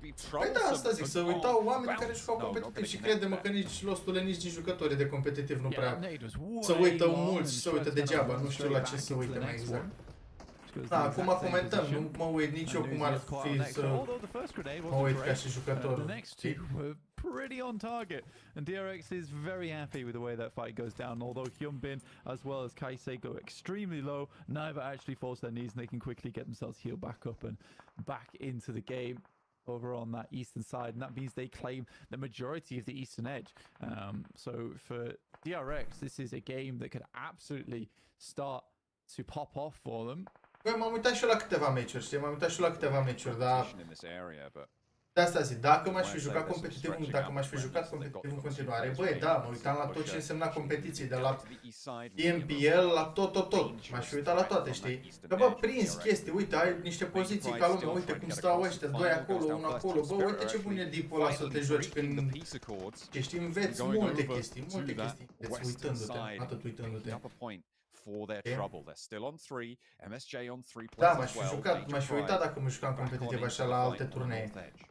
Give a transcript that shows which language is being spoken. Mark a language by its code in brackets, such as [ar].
[ro] Păi da, asta zic, să uitau oamenii care jucau competitiv și crede-mă că nici lostule, nici jucătorii de competitiv nu prea să uită mulți și să uită degeaba, nu știu la ce să uite mai exact. Da, acum comentăm, nu mă uit nici eu cum ar fi să mă uit ca și jucător. [en] Pretty on target, and DRX is very happy with the way that fight goes down. Although Hyunbin as well as Kaisei go extremely low, neither actually falls their knees and they can quickly get themselves healed back up and back into the game over on that eastern side, and that means they claim the majority of the eastern edge. So for DRX, this is a game that could absolutely start to pop off for them. [ro] Băi, m-am uitat și eu la câteva meciuri, știi? M-am uitat și eu la câteva meciuri, dar... De asta zic, dacă m-aș fi jucat competitiv, dacă m-aș fi jucat competitiv în continuare, băi, da, mă uitam la tot ce însemna competiții, de la MPL la tot. M-aș fi uitat la toate, știi? Că bă, prinzi chestii, uite, ai niște poziții ca lumea, uite cum stau ăștia, 2 acolo, 1 acolo, bă, uite ce bun e dipul ăla să te joci când, știi, înveți multe chestii, deci uitându-te, atât uitându-te. [en] For their trouble. They're still on 3, MSJ on 3 points. [ro] Da, m-aș fi uitat dacă mă jucam competitiv așa la alte turnee.